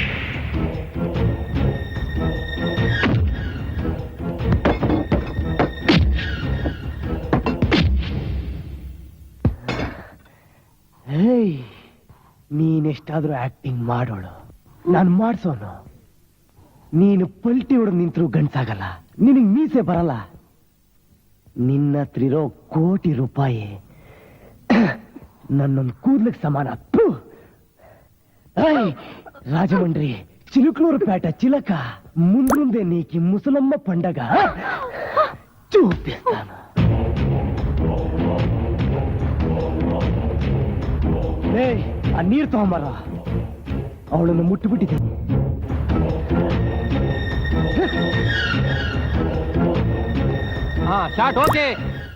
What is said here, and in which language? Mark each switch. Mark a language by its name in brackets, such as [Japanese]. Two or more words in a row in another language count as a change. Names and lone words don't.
[Kannada] ಹೇಯ್, ನೀನೆಷ್ಟಾದ್ರೂ ಆಕ್ಟಿಂಗ್ ಮಾಡೋಳು, ನಾನು ಮಾಡ್ಸೋನು. ನೀನು ಪಲ್ಟಿ ಹೊಡೆದು ನಿಂತರೂ ಗಂಡ್ಸಾಗಲ್ಲ, ನಿನಗ್ ಮೀಸೆ ಬರಲ್ಲ. ನಿನ್ನ ಹತ್ರ ಇರೋ ಕೋಟಿ ರೂಪಾಯಿ ನನ್ನೊಂದು ಕೂದ್ಲಿಗೆ ಸಮಾನ. [Telugu] రాజమండ్రి చిలుకలూరుపేట చిలక ముందుందే నీకి ముసలమ్మ పండగ చూపిస్తాను. [Kannada] ఆ ನೀರು ತಗೊಂಬರ, ಅವಳನ್ನು ಮುಟ್ಟಿಬಿಟ್ಟಿದೆ. [English] Shot okay.